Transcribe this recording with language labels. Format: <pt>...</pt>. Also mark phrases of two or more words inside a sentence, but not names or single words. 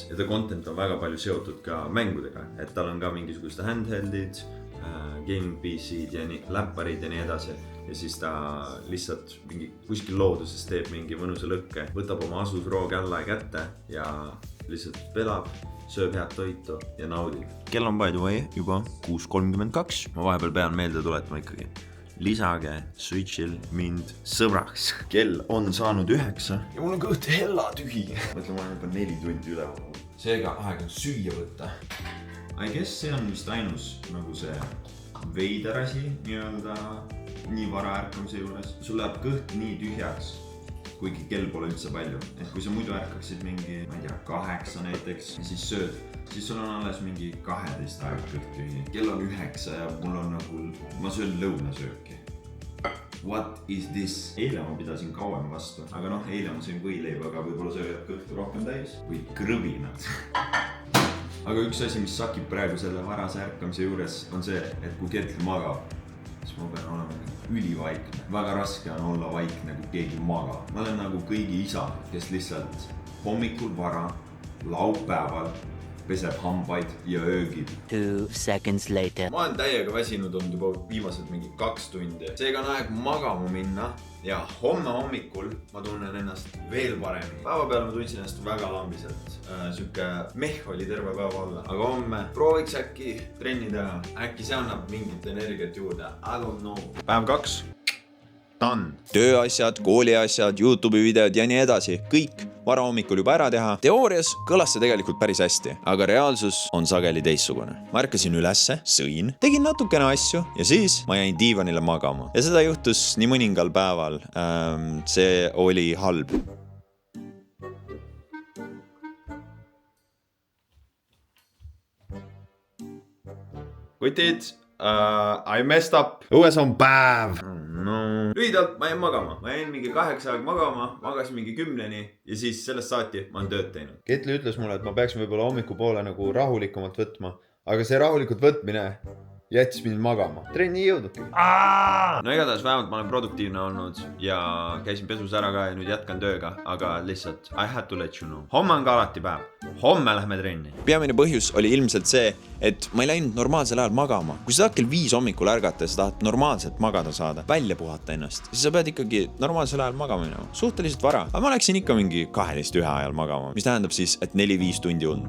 <et>Ja ta content on väga palju seotud ka mängudega, et tal on ka mingisugused handheldid,</et> <en>gaming PC'd</en> <et>ja läpparid ja nii edasi. Ja siis ta lihtsalt mingi kuskil looduses teeb mingi mõnusa lõkke, võtab oma asusroo källa kätte ja lihtsalt pelab, sööb head toitu ja naudib. Kell on</et> <en>by the way</en> <et>juba 6:32. Ma vahepeal pean meelde tuletama ikkagi. Lisage Switchil mind sõbraks. Kell on saanud 9 ja mul on kõht hella tühi. Mõtlen, ma olen juba 4 tundi üle. Seega aeg on süüa võtta.</et> <en>I guess</en> <et>see on vist ainus nagu see veider asi nii vara ärkamise juures. Sul läheb kõht nii tühjaks, kuigi kell pole üldse palju. Et kui sa muidu ärkaksid mingi, ma ei tea, 8 näiteks ja siis sööd, siis sul on alles mingi 12 aeg kõht tühi. Kell on 9 ja mul on nagu, ma söön lõunasööki.</et> <en>What is this?</en> <et>Eile ma pidasin kauem vastu, aga eile ma sõin võileiba, aga võib-olla see jääb kõhtu rohkem täis või krõbinad. Aga üks asi, mis sakib praegu selle varase ärkamise juures on see, et kui Ketli magab, siis ma pean olema ülivaikne. Väga raske on olla vaikne, kui keegi magab. Ma olen nagu kõigi isa, kes lihtsalt hommikul vara, laupäeval peseb hambaid ja öögib.</et> <en>2 seconds later.</en> <et>Ma olen täiega väsinud olnud juba viimased mingi 2 tundi. Seega on aeg magama minna ja homme hommikul ma tunnen ennast veel paremini. Päeva peale ma tundsin ennast väga lambiselt. Süke meh oli terve päeva olla. Aga homme prooviks äkki trenni teha. Äkki see annab mingit energiat juurde.</et> <en>I don't know.</en> <et>Päev 2.</et> <en>done.</en> <et>Tööasjad, kooliasjad, YouTube'i videod ja nii edasi. Kõik varahommikul juba ära teha. Teoorias kõlas see tegelikult päris hästi, aga reaalsus on sageli teistsugune. Ma ärkasin ülesse, sõin, tegin natukene asju ja siis ma jäin diivanile magama. Ja seda juhtus nii mõningal päeval. See oli halb. Kutid,</et> <en>I messed up.</en> <et>Õues on päev. No. Lühidalt, ma jäin magama. Ma jäin mingi 8 aeg magama, magasin mingi 10 ja siis sellest saati ma olen tööd teinud. Ketli ütles mulle, et ma peaksin võib-olla hommikupoole nagu rahulikumalt võtma, aga see rahulikult võtmine jättis mind magama. Trenni ei jõudnudki. No igatahes vähemalt ma olen produktiivne olnud ja käisin pesus ära ka ja nüüd jätkan tööga, aga lihtsalt</et> <en>I had to let you know.</en> <et>Homme on ka alati päev. Homme lähme trenni. Peamine põhjus oli ilmselt see, et ma ei läinud normaalsel ajal magama. Kui sa tahad kell 5 hommikul ärgata ja sa tahad normaalselt magada saada, välja puhata ennast, siis sa pead ikkagi normaalsel ajal magama minema. Suhteliselt vara. Aga ma läksin ikka mingi 12 ajal magama, mis tähendab siis, et 4-5 tundi und.</et>